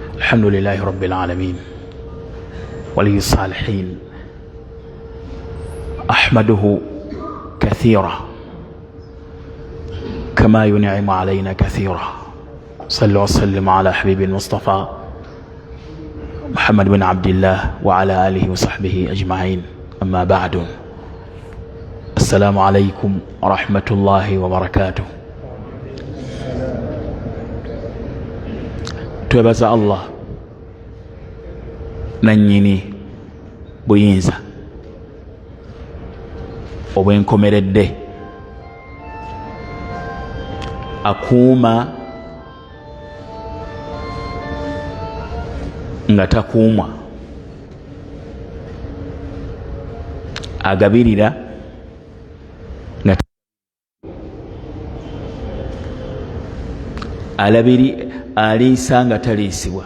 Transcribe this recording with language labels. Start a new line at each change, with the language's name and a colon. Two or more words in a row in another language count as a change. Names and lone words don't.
Arabic: الحمد لله رب العالمين ولي الصالحين أحمده كثيرا كما ينعم علينا كثيرا. صلوا وسلم على حبيب المصطفى محمد بن عبد الله وعلى آله وصحبه أجمعين. أما بعد، السلام عليكم ورحمة الله وبركاته.
Ganda: twebaza Allah nannyini buyinza obwenkomeredde akuuma nga takuumwa, agabirira nga aliisa nga taliisibwa.